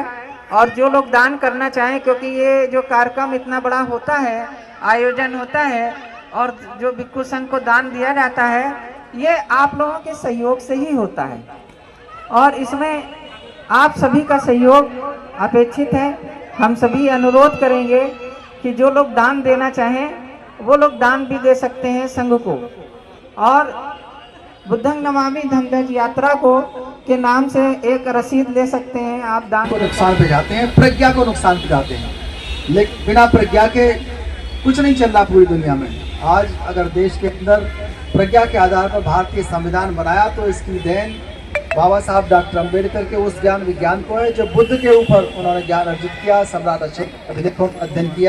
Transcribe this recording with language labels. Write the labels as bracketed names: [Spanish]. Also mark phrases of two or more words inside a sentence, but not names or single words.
[Hindi] और जो लोग दान करना चाहें, क्योंकि ये जो कार्यक्रम इतना बड़ा होता है, आयोजन होता है और जो भिक्खु संघ को दान दिया जाता है, ये आप लोगों के सहयोग से ही होता है। और इसमें आप सभी का सहयोग अपेक्षित है। हम सभी अनुरोध करेंगे कि जो लोग दान देना चाहें वो लोग दान भी दे सकते हैं संघ को, और बुद्धं नमामि धम्म यात्रा को के नाम से एक रसीद ले सकते हैं आप दान। को नुकसान पहुंचाते हैं, प्रज्ञा को नुकसान पहुंचाते हैं, लेकिन बिना प्रज्ञा के कुछ नहीं चल रहा पूरी दुनिया में। आज अगर देश के अंदर प्रज्ञा के आधार पर भारतीय संविधान बनाया तो इसकी देन बाबा साहब डॉक्टर अम्बेडकर के उस ज्ञान विज्ञान को है जो बुद्ध के ऊपर उन्होंने ज्ञान अर्जित किया, सम्राट अशोक अभिलेखों का अध्ययन किया।